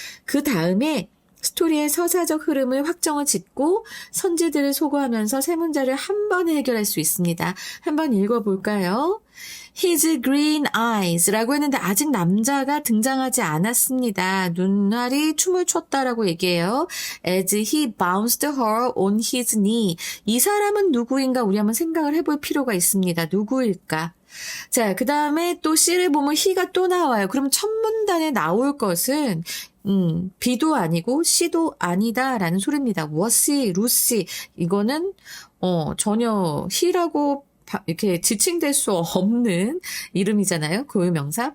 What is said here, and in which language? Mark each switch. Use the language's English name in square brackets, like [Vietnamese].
[Korean] 그 다음에 스토리의 서사적 흐름을 확정을 짓고 선지들을 소거하면서 세 문자를 한 번에 해결할 수 있습니다. 한번 읽어볼까요? [English] His green eyes [Korean] 라고 했는데 아직 남자가 등장하지 않았습니다. 눈알이 춤을 췄다라고 얘기해요. [English] As he bounced her on his knee. [Korean] 이 사람은 누구인가 우리 한번 생각을 해볼 필요가 있습니다. 누구일까? 자, 그 다음에 또 C를 보면 he가 또 나와요. 그럼 첫 문단에 나올 것은 B도 아니고 C도 아니다라는 소리입니다. was, Lucy 이거는 전혀 he라고 이렇게 지칭될 수 없는 이름이잖아요. 고유명사.